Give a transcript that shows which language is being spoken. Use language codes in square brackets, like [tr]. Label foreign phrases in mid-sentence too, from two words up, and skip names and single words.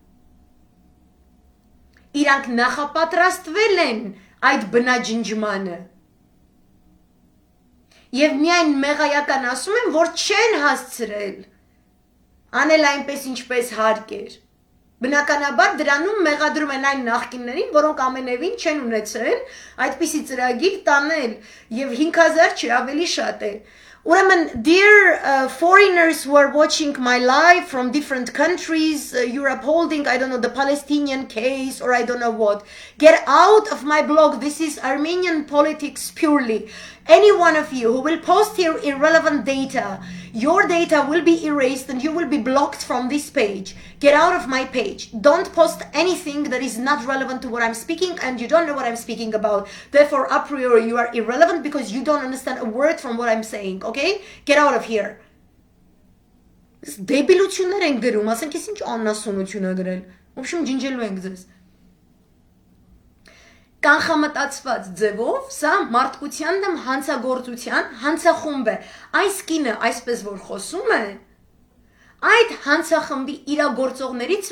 [hy] Իրանք նախապատրաստվել են այդ բնաջնջմանը։ Եվ միայն մեղայական ասում են, որ չեն հասցրել անել այնպես ինչպես հարկ էր։ Բնականաբար դրանում մեղադրում են այն նախկիններին, որոնք ամենևին չեն ունեցել այդպիսի ծրագիր տանել եւ 5000 չի ավելի շատ է Ուրեմն, [en] dear foreigners who are watching my live from different countries, you're upholding, I don't know, the Palestinian case or I don't know what. Get out of my blog. This is Armenian politics purely. Any one of you who will post here irrelevant data, your data will be erased and you will be blocked from this page. Get out of my page. Don't post anything that is not relevant to what I'm speaking and you don't know what I'm speaking about. Therefore, a priori, you are irrelevant because you don't understand a word from what I'm saying. Okay? Get out of here. [hy] Դեբիլություններ են գրում, ասենք ես ինչ աննասունություն ա գրել։ [ru] В общем, [hy] ջնջելու ենք ձեզ։ Կանխամտածված ձևով, սա մարդկության դեմ հանցագործության հանցախումբ է։ Այս կինը այսպես որ խոսում է, այդ հանցախմբի իրագործողներից